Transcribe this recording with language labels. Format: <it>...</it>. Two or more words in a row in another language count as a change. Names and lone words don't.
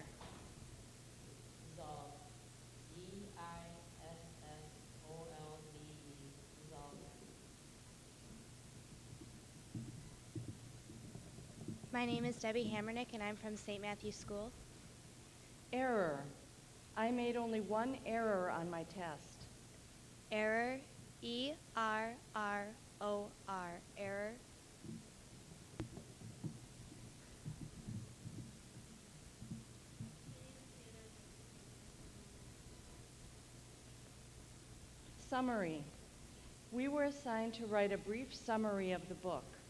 <en>Dissolve. D-I-S-S-O-L-V-E. Dissolve. My name is Debbie Hammernick, and I'm from St. Matthew's School. Error. I made only one error on my test. Error. E-R-R-O-R. Error. Summary. We were assigned to write a brief summary of the book.</en>